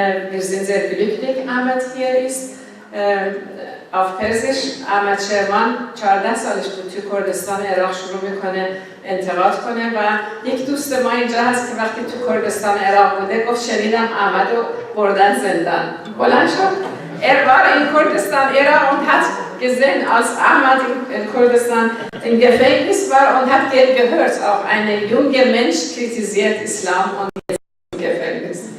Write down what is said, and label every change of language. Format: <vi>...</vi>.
<de>Wir sind sehr glücklich, Ahmed hier ist.</de> <fa>auf پرسش شیرین 14 سالش بود توی کردستان عراق شروع میکنه انتقاد کنه و یک دوست ما اینجا هست که وقتی تو کردستان عراق بوده گفت شنیدم احمد رو بردن زندان. بلند شد.</fa> <de>war in Kurdistan, Irak und hat gesehen, als Ahmad in Kurdistan im Gefängnis war und hat gehört, auch ein junger Mensch kritisiert Islam und jetzt im Gefängnis.</de>